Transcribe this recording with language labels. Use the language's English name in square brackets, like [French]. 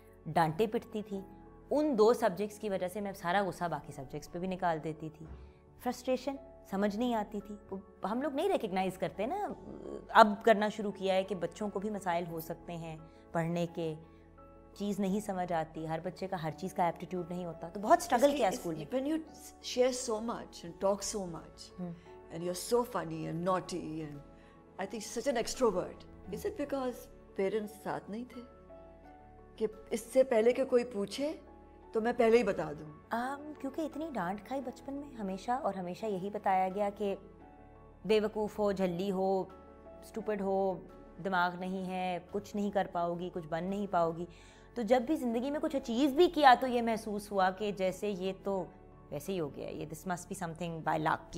[Urdu] ڈانٹے پٹتی تھی ان 2 سبجیکٹس کی وجہ سے، میں سارا غصہ باقی سبجیکٹس پہ بھی نکال دیتی تھی. فرسٹریشن سمجھ نہیں آتی تھی. ہم لوگ نہیں ریکگنائز کرتے نا، اب کرنا شروع کیا ہے کہ بچوں کو بھی مسائل ہو سکتے ہیں پڑھنے کے، چیز نہیں سمجھ آتی، ہر بچے کا ہر چیز کا ایپٹیٹیوڈ نہیں ہوتا. تو بہت اسٹرگل کیا اسکول میں. [English] When you share so much and talk so much and you're so funny and naughty and I think such an extrovert, is it because parents [Urdu] ساتھ نہیں تھے کہ اس سے پہلے کہ کوئی پوچھے تو میں پہلے ہی بتا دوں؟ کیونکہ اتنی ڈانٹ کھائی بچپن میں ہمیشہ، اور ہمیشہ یہی بتایا گیا کہ بے وقوف ہو، جھلی ہو، اسٹوپڈ ہو، دماغ نہیں ہے، کچھ نہیں کر پاؤ گی، کچھ بن نہیں پاؤ گی. تو جب بھی زندگی میں کچھ اچیو بھی کیا تو یہ محسوس ہوا کہ جیسے یہ تو ویسے ہی ہو گیا، یہ [English] This must be something by luck.